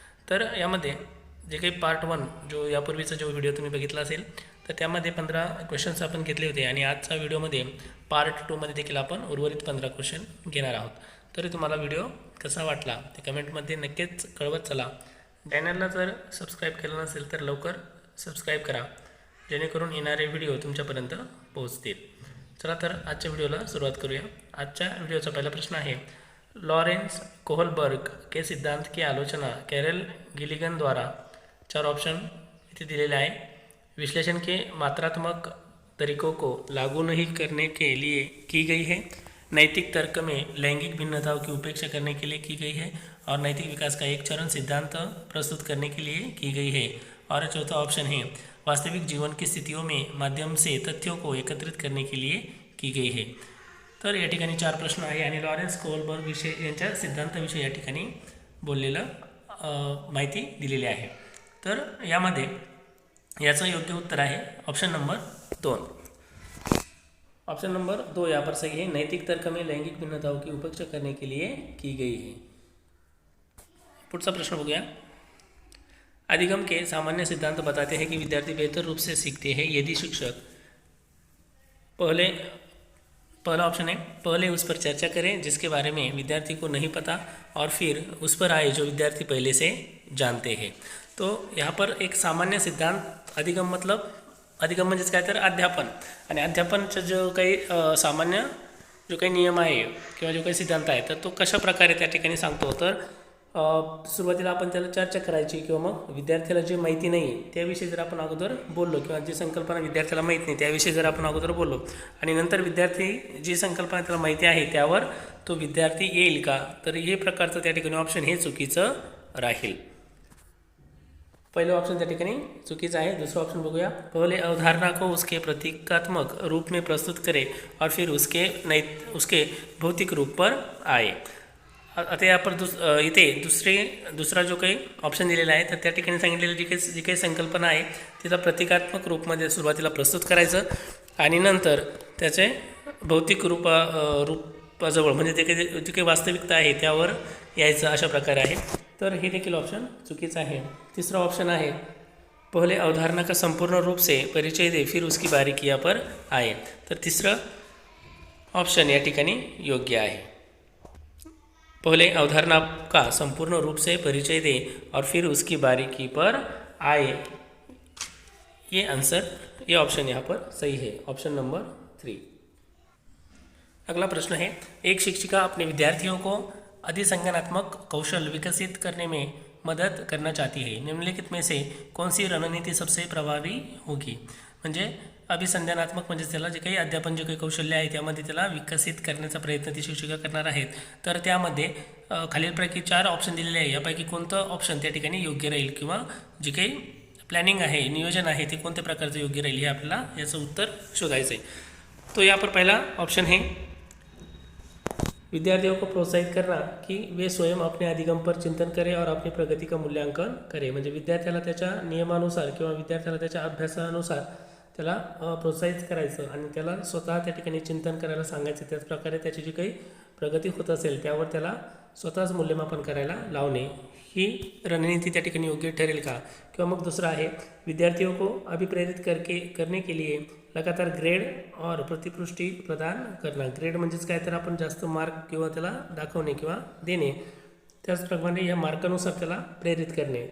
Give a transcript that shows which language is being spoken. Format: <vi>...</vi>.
<mr>तर यामध्ये जे काही पार्ट 1 जो यापूर्वीचा जो व्हिडिओ तुम्ही बघितला असेल तर त्यामध्ये 15 क्वेश्चन्स आपण घेतले होते आणि आजच्या व्हिडिओमध्ये पार्ट 2 मध्ये देखील आपण उर्वरित 15 क्वेश्चन घेणार आहोत. तरी तुम्हाला व्हिडिओ कसा वाटला ते कमेंटमध्ये नक्कीच कळवत चला. चॅनलला जर सबस्क्राईब केलं नसेल तर लवकर सबस्क्राईब करा, जेणेकरून येणारे व्हिडिओ तुमच्यापर्यंत पोहोचतील. चला तर आजच्या व्हिडिओला सुरुवात करूया. आजच्या व्हिडिओचा पहिला प्रश्न आहे,</mr> <hi>लॉरेंस कोहलबर्ग के सिद्धांत की आलोचना कैरल गिलिगन द्वारा, 4</hi> <mr>ऑप्शन इथे दिलेले आहे,</mr> <hi>विश्लेषण के मात्रात्मक तरीकों को लागू नहीं करने के लिए की गई है, नैतिक तर्क में लैंगिक भिन्नताओं की उपेक्षा करने के लिए की गई है, और नैतिक विकास का एक चरण सिद्धांत प्रस्तुत करने के लिए की गई है, और चौथा ऑप्शन है वास्तविक जीवन की स्थितियों में माध्यम से तथ्यों को एकत्रित करने के लिए की गई है.</hi> <mr>तर या ठिकाणी 4 प्रश्न आहे आणि लॉरेन्स कोहलबर्ग विषय यांच्या सिद्धांताविषयी या ठिकाणी बोललेलं माहिती दिलेली आहे. तर यामध्ये याचं योग्य उत्तर आहे ऑप्शन नंबर 2.</mr> <hi>ऑप्शन नंबर 2 यहाँ पर सही है, नैतिक तर्क में लैंगिक भिन्नताओं की उपेक्षा करने के लिए की गई है.</hi> <mr>पुढचा प्रश्न बघूया.</mr> <hi>अधिगम के सामान्य सिद्धांत बताते हैं कि विद्यार्थी बेहतर रूप से सीखते हैं यदि शिक्षक पहला ऑप्शन है, पहले उस पर चर्चा करें जिसके बारे में विद्यार्थी को नहीं पता और फिर उस पर आए जो विद्यार्थी पहले से जानते हैं. तो यहाँ पर</hi> <mr>एक सामान्य सिद्धांत, अधिगम</mr> <hi>मतलब</hi> <mr>अधिगम म्हणजेच काय तर अध्यापन, आणि अध्यापनचं जो काही सामान्य जो काही नियम आहे किंवा जो काही सिद्धांत आहे तर तो कशा प्रकारे त्या ठिकाणी सांगतो. तर सुरुवातीला आपण त्याला चर्चा करायची किंवा मग विद्यार्थ्याला जे माहिती नाही त्याविषयी जर आपण अगोदर बोललो किंवा जी संकल्पना विद्यार्थ्याला माहीत नाही त्याविषयी जर आपण अगोदर बोललो आणि नंतर विद्यार्थी जी संकल्पना त्याला माहिती आहे त्यावर तो विद्यार्थी येईल का, तर हे प्रकारचं त्या ठिकाणी ऑप्शन हे चुकीचं राहील.</mr> <hi>पहले</hi> <mr>ऑप्शन त्या ठिकाणी चुकीचं आहे. दुसरा ऑप्शन बघूया,</mr> <hi>पहले अवधारणा को उसके प्रतीकात्मक रूप में प्रस्तुत करे और फिर उसके भौतिक रूप पर आए.</hi> <mr>आता या पर इथे दुसरा जो काही ऑप्शन दिलेला आहे तर त्या ठिकाणी सांगितलेलं जी काही संकल्पना आहे तिला प्रतिकात्मक रूपमध्ये सुरुवातीला प्रस्तुत करायचं आणि नंतर त्याचे भौतिक रूपाजवळ म्हणजे जे काही वास्तविकता आहे त्यावर यायचं, अशा प्रकारे आहे. तर हे देखील ऑप्शन चुकीचं आहे. तिसरा ऑप्शन आहे,</mr> <hi>पहले अवधारणा का संपूर्ण रूप से परिचय दे फिर उसकी बारीकियां पर आए.</hi> <mr>तर तिसरं ऑप्शन या ठिकाणी योग्य आहे.</mr> <hi>पहले अवधारणा का संपूर्ण रूप से परिचय दे और फिर उसकी बारीकी पर आए, ये ऑप्शन यहाँ पर सही है, ऑप्शन नंबर 3. अगला प्रश्न है, एक शिक्षिका अपने विद्यार्थियों को अधिसंज्ञानात्मक कौशल विकसित करने में मदद करना चाहती है, निम्नलिखित में से कौन सी रणनीति सबसे प्रभावी होगी.</hi> <mr>म्हणजे अभिसंधानात्मक म्हणजे त्याला जे काही अध्यापन जे काही कौशल्य आहे त्यामध्ये त्याला विकसित करण्याचा प्रयत्न ती शिक्षिका करणार आहेत. तर त्यामध्ये खालीलपैकी 4 ऑप्शन दिलेले आहे, यापैकी कोणतं ऑप्शन त्या ठिकाणी योग्य राहील किंवा जे काही प्लॅनिंग आहे, नियोजन आहे ते कोणत्या प्रकारचं योग्य राहील हे आपल्याला याचं उत्तर शोधायचं आहे.</mr> <hi>तो यहाँ पर पहला ऑप्शन है, विद्यार्थियों को प्रोत्साहित करना कि वे स्वयं अपने अधिगम पर चिंतन करें और अपनी प्रगति का मूल्यांकन करें.</hi> <mr>म्हणजे विद्यार्थ्याला त्याच्या नियमानुसार किंवा विद्यार्थ्याला त्याच्या अभ्यासानुसार त्याला प्रोत्साहित करायचं आणि त्याला स्वतः त्या ठिकाणी चिंतन करायला सांगायचं. त्याचप्रकारे त्याची जी काही प्रगती होत असेल त्यावर त्याला स्वतःच मूल्यमापन करायला लावणे, ही रणनीती त्या ठिकाणी योग्य ठरेल का. किंवा मग दुसरा आहे,</mr> <hi>विद्यार्थियों को अभिप्रेरित करने के लिए लगातार ग्रेड और प्रतिपुष्टि प्रदान करना.</hi> <mr>ग्रेड म्हणजेच काय तर आपण जास्त मार्क किंवा त्याला दाखवणे किंवा देणे, त्याचप्रमाणे या मार्कानुसार त्याला प्रेरित करणे.</mr>